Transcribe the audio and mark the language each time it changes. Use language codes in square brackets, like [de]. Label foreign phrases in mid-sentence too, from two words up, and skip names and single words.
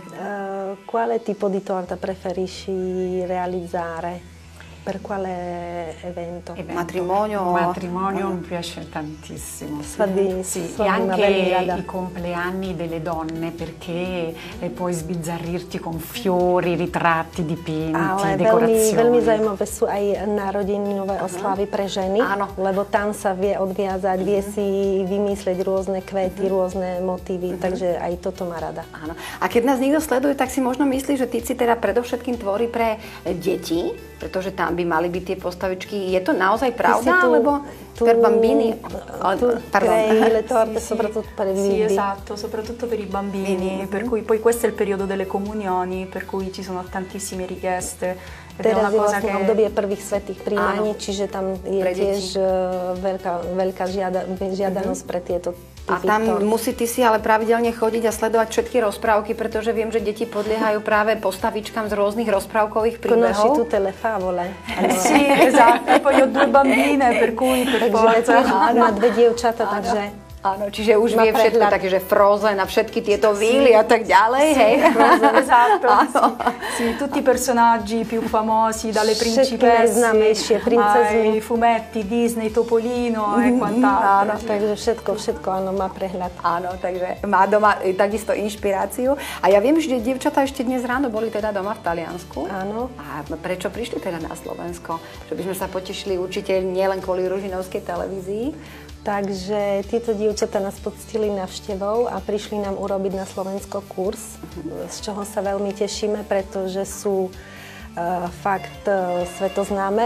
[it] Quale tipo di torta preferisci realizzare? Per quale evento? Matrimonio? Matrimonio mi piace tantissimo. Sì, e anche i compleanni delle donne, perché puoi sbizzarrirti con fiori, ritratti, dipinti, decorazioni. [sk] Veľmi zaujímavé sú aj narodeninové oslavy pre ženy, lebo tam sa vie odviazať, vie si vymyslieť rôzne kvety, rôzne motívy, takže aj toto má rada. Áno. A keď nás niekto sleduje, tak si možno myslí, že ty si teda predovšetkým tvorí pre deti, pretože tam by mali byť tie postavičky. Je to naozaj pravda? Alebo [it] per bambini? Crei le torte soprattutto per i bimbi. Sì, esatto, soprattutto per i bambini. Per cui poi questo è il periodo delle comunioni, per cui ci sono tantissime richieste. [sk] Teraz je vlastne obdobie prvých svätých príjmaní, čiže tam je tiež veľká žiadanosť pre tieto typy. A tam ty si ale pravidelne chodiť a sledovať všetky rozprávky, pretože viem, že deti podliehajú práve postavičkám z rôznych rozprávkových príbehov. [it] Conosci tutte le favole. Sì, esatto. E poi ho 2 bambine, per cui per forza. [sk] Má 2 dievčatá, takže... Áno, čiže už vie všetko, takže Frozen a všetky tieto víly a tak ďalej, hej? [it] Esatto, sì, tutti i personaggi più famosi, dalle principesse ai fumetti, Disney, Topolino e quant'altro. [sk] Áno, takže všetko, áno, má prehľad. Áno, takže má doma takisto inšpiráciu. A ja viem, že dievčatá ešte dnes ráno boli teda doma v Taliansku. Áno. A prečo prišli teda na Slovensko? Že by sme sa potešili určite nielen kvôli Ružinovskej televízii. Takže títo dievčatá nás poctili návštevou a prišli nám urobiť na Slovensko kurz, z čoho sa veľmi tešíme, pretože sú fakt svetoznáme.